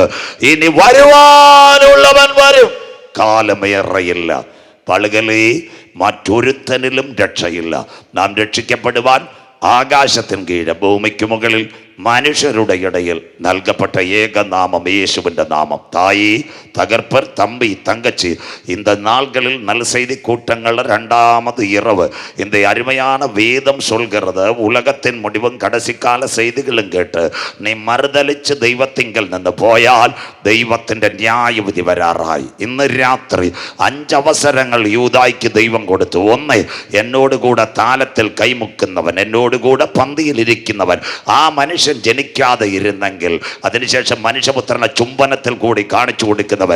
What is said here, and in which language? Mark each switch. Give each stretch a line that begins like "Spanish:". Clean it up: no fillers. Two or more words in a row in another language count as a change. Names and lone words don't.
Malayalam: ഇനി വരുവാനുള്ളവൻ വരും, കാലമേറയില്ല. പളുകളെ, മറ്റൊരുത്തനിലും രക്ഷയില്ല. നാം രക്ഷിക്കപ്പെടുവാൻ ആകാശത്തിന് കീഴ് ഭൂമിക്ക് മുകളിൽ മനുഷ്യരുടെ ഇടയിൽ നൽകപ്പെട്ട ഏകനാമം യേശുവിൻ്റെ നാമം.
Tamil: தாயி, தகப்பர், தம்பி, தங்கச்சி, இந்த நாள்களில் நல் செய்தி கூட்டங்கள் 2வது இரவு இந்த அருமையான வேதம் சொல்கிறது, உலகத்தின் முடிவும் கடைசி கால செய்திகளும் கேட்டு நீ மறுதலிച്ച്
Malayalam: ദൈവത്തിങ്കൽ നിന്ന് പോയാൽ ദൈവത്തിൻ്റെ ന്യായവിധി വരാറായി. ഇന്ന് രാത്രി 5 അവസരങ്ങൾ യൂദായ്ക്ക് ദൈവം കൊടുത്തു. 1, എന്നോടുകൂടെ താലത്തിൽ കൈമുക്കുന്നവൻ, എന്നോടുകൂടെ പന്തിയിലിരിക്കുന്നവൻ. ആ മനുഷ്യൻ ജനിക്കാതെ ഇരുന്നെങ്കിൽ അതിനുശേഷം മനുഷ്യപുത്രനെ ചുംബനത്തിൽ കൂടി കാണിച്ചു കൊടുക്കുന്നവൻ.